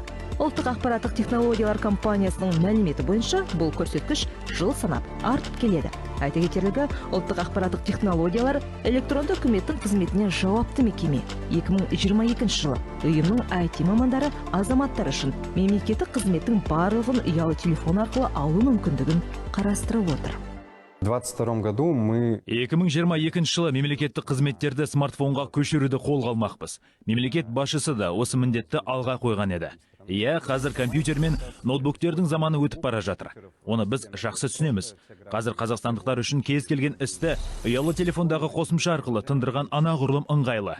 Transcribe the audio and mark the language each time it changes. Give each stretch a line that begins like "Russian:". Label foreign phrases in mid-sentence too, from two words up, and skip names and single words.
Kazakh: Ұлттық ақпараттық технологиялар компаниясының мәліметі бойынша бұл көрсеткіш жыл санап артып келеді. Айта кетерлігі, ұлттық ақпараттық технологиялар электронды үкіметтің қызметіне жауапты мекеме. 2022 жылы ұйымның IT мамандары азаматтар үшін мемлекеттік қызметтің барлығын ұялы телефон арқылы алу мүмкіндігін қарастырып отыр.
Russian: В 2022 году мы
Kazakh: 2022 жылы мемлекеттік қызметтерді смартфонға көшіруді қолға алмақпыз. Мемлекет басшысы да осы міндетті алға қойған еді. Иә, қазір компьютер мен ноутбуктердің заманы өтіп бара жатыр. Оны біз жақсы түсінеміз. Қазір қазақстандықтар үшін кез келген істі ұялы телефондағы қосымша арқылы тындырған анағұрлым ыңғайлы.